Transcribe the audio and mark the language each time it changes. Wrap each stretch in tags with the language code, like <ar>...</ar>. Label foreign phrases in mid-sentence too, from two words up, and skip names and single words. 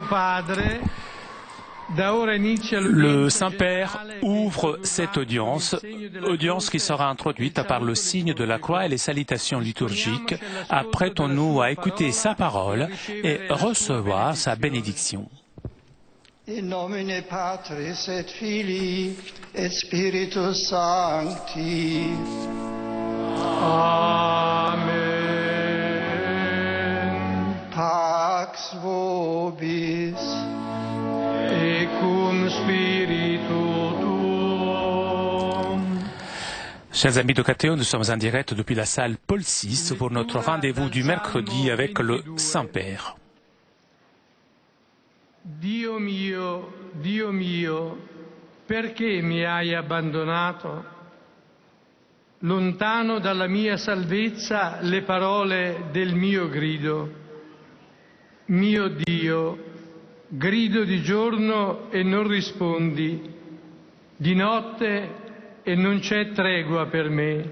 <fr>Le Saint-Père ouvre cette audience qui sera introduite par le signe de la croix et les salutations liturgiques. Apprêtons-nous à écouter sa parole et recevoir sa bénédiction.</fr> <la>In nomine Patris et Filii et Spiritus Sancti. Amen. Pax vobis. Et cum spiritu tuo.</la> <fr>Chers amis de Catéo, nous sommes en direct depuis la salle Paul VI pour notre rendez-vous du mercredi avec le Saint-Père.</fr> <it>Dio mio, perché mi hai abbandonato? Lontano dalla mia salvezza le parole del mio grido. Mio Dio, grido di giorno e non rispondi, di notte e non c'è tregua per me.</it>